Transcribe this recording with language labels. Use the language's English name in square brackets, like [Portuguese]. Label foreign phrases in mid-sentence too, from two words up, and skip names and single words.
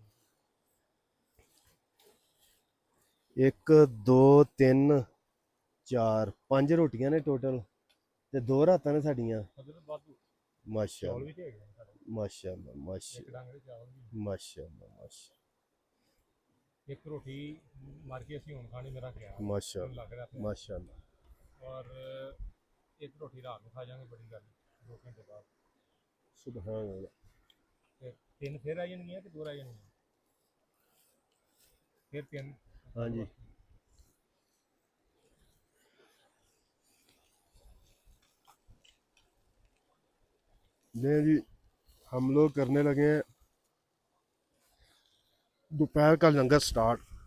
[Punjabi] 1 2 3 4 5 ਰੋਟੀਆਂ ਨੇ ਟੋਟਲ ਤੇ 2 ਰਾਤਾਂ ਨੇ ਸਾਡੀਆਂ ਮਾਸ਼ਾਅੱਲ੍ਹਾ ਮਾਸ਼ਾਅੱਲ੍ਹਾ ਮਾਸ਼ਾਅੱਲ੍ਹਾ ਮਾਸ਼ਾਅੱਲ੍ਹਾ ਇੱਕ ਰੋਟੀ ਮਾਰ ਕੇ ਅਸੀਂ ਹੁਣ ਖਾਣੀ ਮੇਰਾ ਖਿਆਲ माशाअल्लाह माशाअल्लाह [Hindi] और एक रोटी रात में खा जाएंगे बड़ी गल 2 घंटे बाद [Arabic] سبحان الله. [Hindi] फिर 3 फिर आ जाएंगे कि 2 आ जाएंगे फिर 3 हाँ जी नहीं जी हम लोग करने लगे हैं दोपहर का लंगर स्टार्ट।